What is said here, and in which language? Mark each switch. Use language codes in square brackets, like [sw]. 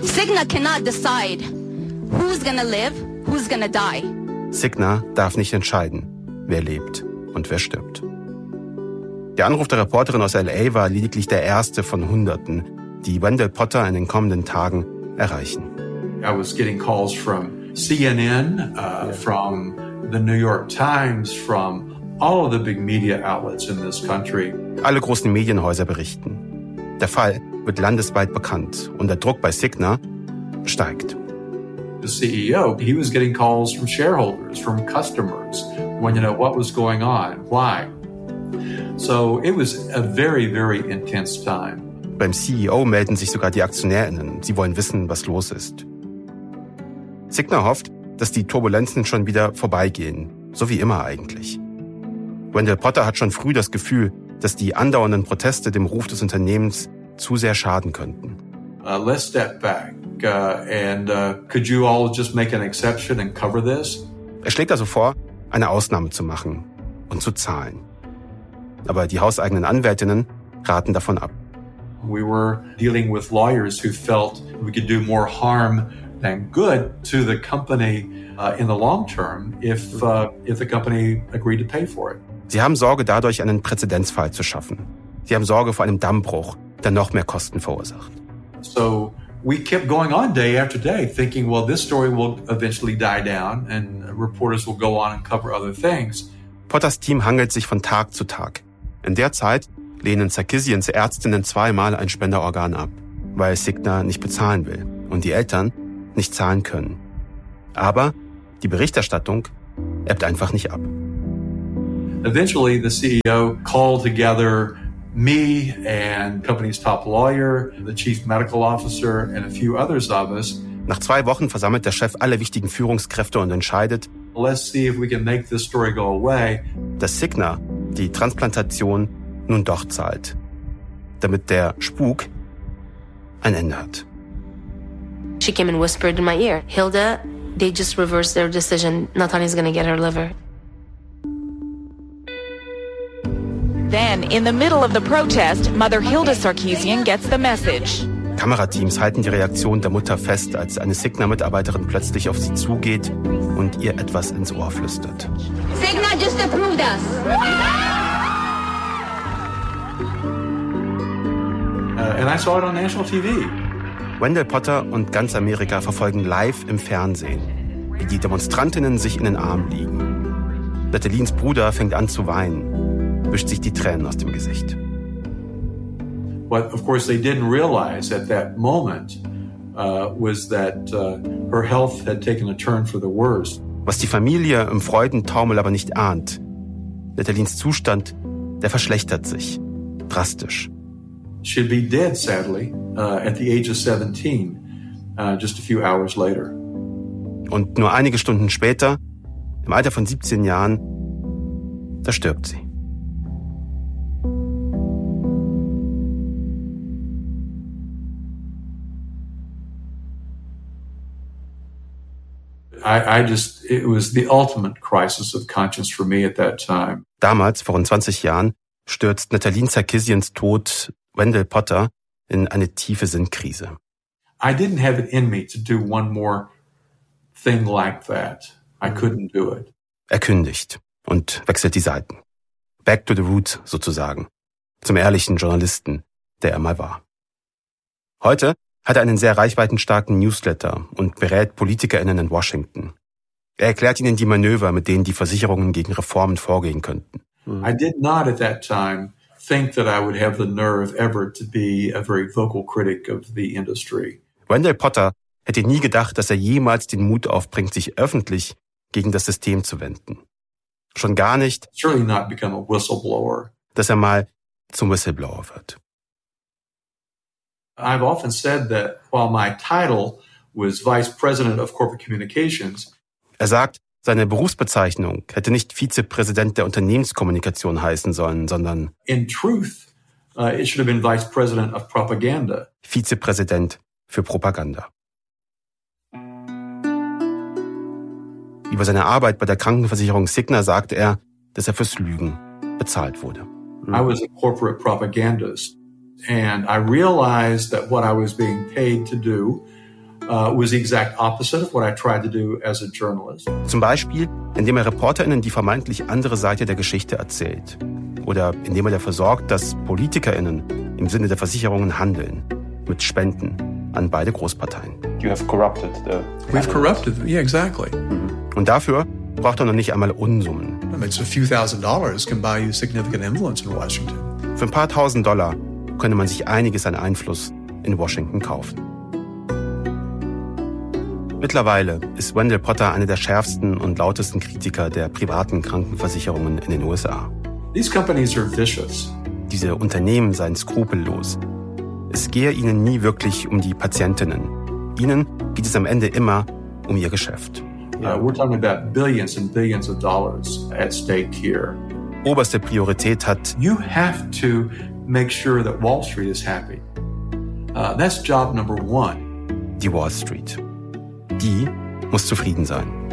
[en] Cigna cannot decide who's gonna live, who's gonna die. [de] Cigna darf nicht entscheiden, wer lebt und wer stirbt. Der Anruf der Reporterin aus L.A. war lediglich der erste von Hunderten, die Wendell Potter in den kommenden Tagen erreichen. [en] I was getting calls from CNN, from the New York Times, from all of the big media outlets in this country. [de] Alle großen Medienhäuser berichten. Der Fall wird landesweit bekannt und der Druck bei Cigna steigt. [en] The CEO, he was getting calls from shareholders, from customers, wanting to know what was going on, why. So it was a very, very intense time. [de] Beim CEO melden sich sogar die AktionärInnen. Sie wollen wissen, was los ist. Cigna hofft, dass die Turbulenzen schon wieder vorbeigehen, so wie immer eigentlich. Wendell Potter hat schon früh das Gefühl, dass die andauernden Proteste dem Ruf des Unternehmens zu sehr schaden könnten. [en] Let's step back and could you all just make an exception and cover this? [de] Er schlägt also vor, eine Ausnahme zu machen und zu zahlen. Aber die hauseigenen Anwältinnen raten davon ab. [en] We were dealing with lawyers who felt we could do more harm than good to the company in the long term if the company agreed to pay for it. [de] Sie haben Sorge, dadurch einen Präzedenzfall zu schaffen. Sie haben Sorge vor einem Dammbruch, der noch mehr Kosten verursacht. [en] So we kept going on day after day, thinking, well, this story will eventually die down and reporters will go on and cover other things. [de] Potters Team hangelt sich von Tag zu Tag. In der Zeit lehnen Sarkisians Ärztinnen zweimal ein Spenderorgan ab, weil Cigna nicht bezahlen will und die Eltern nicht zahlen können. Aber die Berichterstattung ebbt einfach nicht ab. [en] Eventually the CEO called together me and company's top lawyer, the chief medical officer and a few others of us. [de] Nach zwei Wochen versammelt der Chef alle wichtigen Führungskräfte und entscheidet, [en] let's see if we can make this story go away. [de] Dass Cigna die Transplantation nun doch zahlt, damit der Spuk ein Ende hat. [en] She came and whispered in my ear, Hilda, they just reversed their decision. Natalia's gonna get her liver. Then, in the middle of the protest, Mother Hilda Sarkisian gets the message. [de] Kamerateams halten die Reaktion der Mutter fest, als eine Cigna-Mitarbeiterin plötzlich auf sie zugeht und ihr etwas ins Ohr flüstert. [en] Cigna just approved us. And I saw it on national TV. [de] Wendell Potter und ganz Amerika verfolgen live im Fernsehen, wie die Demonstrantinnen sich in den Arm liegen. Natalines Bruder fängt an zu weinen, wischt sich die Tränen aus dem Gesicht. [en] What of course they didn't realize at that moment was that her health had taken a turn for the worse. [de] Was die Familie im Freudentaumel aber nicht ahnt. Natalines Zustand, der verschlechtert sich drastisch. [en] She'd be dead sadly at the age of 17 just a few hours later. [de] Und nur einige Stunden später, im Alter von 17 Jahren, da stirbt sie. [en] It was the ultimate crisis of conscience for me at that time. [de] Damals, vor rund 20 Jahren, stürzt Natalin Sarkisians Tod Wendell Potter in eine tiefe Sinnkrise. [en] I didn't have it in me to do one more thing like that. I couldn't do it. [de] Er kündigt und wechselt die Seiten. [en] Back to the roots [de] sozusagen. Zum ehrlichen Journalisten, der er mal war. Heute hat er einen sehr reichweitenstarken Newsletter und berät PolitikerInnen in Washington. Er erklärt ihnen die Manöver, mit denen die Versicherungen gegen Reformen vorgehen könnten. [en] I did not at that time think that I would have the nerve ever to be a very vocal critic of the industry. [de] Wendell Potter hätte nie gedacht, dass er jemals den Mut aufbringt, sich öffentlich gegen das System zu wenden. Schon gar nicht, [en] surely not become a whistleblower. [de] Dass er mal zum Whistleblower wird. [en] I've often said that while my title was Vice President of Corporate Communications, [de] er sagt, seine Berufsbezeichnung hätte nicht Vizepräsident der Unternehmenskommunikation heißen sollen, sondern [en] in truth, it should have been Vice President of Propaganda. [de] Vizepräsident für Propaganda. Über seine Arbeit bei der Krankenversicherung Cigna sagt er, dass er fürs Lügen bezahlt wurde. [en] I was a corporate propagandist. And I realized that what I was being paid to do was the exact opposite of what I tried to do as a journalist. [de] Zum Beispiel, indem er ReporterInnen die vermeintlich andere Seite der Geschichte erzählt. Oder indem er dafür sorgt, dass PolitikerInnen im Sinne der Versicherungen handeln. Mit Spenden an beide Großparteien. [en] You have corrupted the... We've corrupted, yeah, exactly. [de] Und dafür braucht er noch nicht einmal Unsummen. [en] I mean, so a few thousand dollars can buy you significant influence in Washington. [de] Für ein paar tausend Dollar könnte man sich einiges an Einfluss in Washington kaufen. Mittlerweile ist Wendell Potter einer der schärfsten und lautesten Kritiker der privaten Krankenversicherungen in den USA. [en] These companies are vicious. [de] Diese Unternehmen seien skrupellos. Es gehe ihnen nie wirklich um die Patientinnen. Ihnen geht es am Ende immer um ihr Geschäft. [en] We're talking about billions and billions of dollars at stake here. [de] Oberste Priorität hat. [en] You have to make sure that Wall Street is happy. That's job number one. [de] Die Wall Street. Die muss zufrieden sein.